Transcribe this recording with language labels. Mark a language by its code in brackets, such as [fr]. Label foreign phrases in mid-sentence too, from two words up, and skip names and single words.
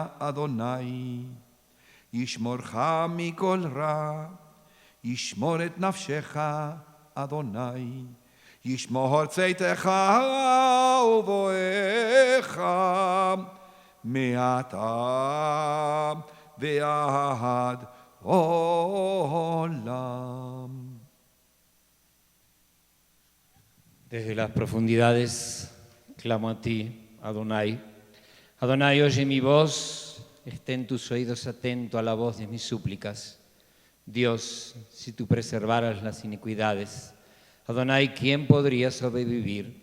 [he] אדוני ישמורך מכל רע, ישמור את נפשך. אדוני ישמור צאתך ובואך מעתה ועד עולם. [es] Desde las profundidades clamo a ti, Adonai. Adonai, oye mi voz, estén tus oídos atentos a la voz de mis súplicas. Dios, si tú preservaras las iniquidades, Adonai, ¿quién podría sobrevivir?